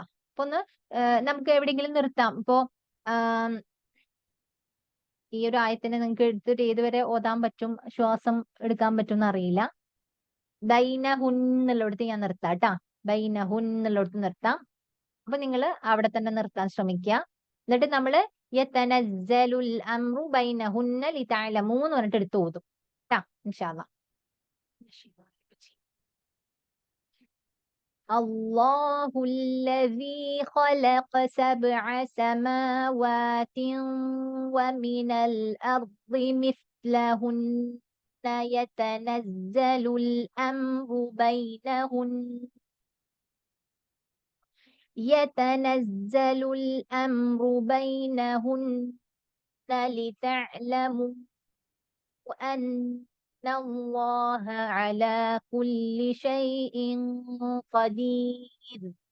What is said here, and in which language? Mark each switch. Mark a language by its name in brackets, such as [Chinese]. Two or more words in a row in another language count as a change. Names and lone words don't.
[Malayalam] അപ്പൊ ഒന്ന് നമുക്ക് എവിടെയെങ്കിലും നിർത്താം. ഇപ്പോ ഈ ഒരു ആയത്തിനെ നിങ്ങൾക്ക് എടുത്തിട്ട് ഏതുവരെ ഓതാൻ പറ്റും, ശ്വാസം എടുക്കാൻ പറ്റും എന്നറിയില്ല. ബൈനഹുൻ എന്നുള്ളിടത്ത് ഞാൻ നിർത്താം കേട്ടാ. ബൈനഹുൻ എന്നുള്ളിടത്ത് നിർത്താം. അപ്പൊ നിങ്ങൾ അവിടെ തന്നെ നിർത്താൻ ശ്രമിക്കുക. എന്നിട്ട് നമ്മള് [Arabic] يتنزل الأمر بينهن لتعلموا [Malayalam] എന്ന് പറഞ്ഞിട്ട് എടുത്ത് ഓതും കേട്ടാ [Arabic] إن شاء الله. الله الذي خلق 7 سماوات ومن الأرض مثلهن يتنزل الأمر بينهن لتعلموا أن الله على كل شيء قدير.